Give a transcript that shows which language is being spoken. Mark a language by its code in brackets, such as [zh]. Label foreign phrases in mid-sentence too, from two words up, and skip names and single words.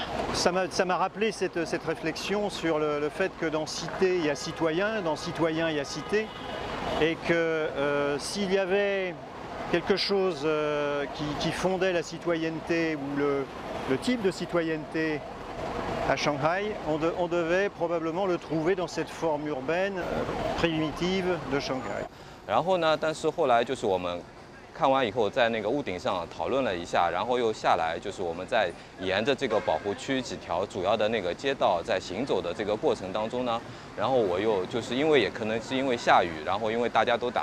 [fr] Ça m'a rappelé cette réflexion sur le fait que dans cité il y a citoyen, dans citoyen il y a cité, et que s'il y avait quelque chose qui fondait la citoyenneté ou le type de citoyenneté à Shanghai, on devait probablement le trouver dans cette forme urbaine primitive de Shanghai. [zh] 然后呢，但是后来就是我们看完以后，在那个屋顶上讨论了一下，然后又下来，就是我们在沿着这个保护区几条主要的那个街道在行走的这个过程当中呢，然后我又就是因为也可能是因为下雨，然后因为大家都打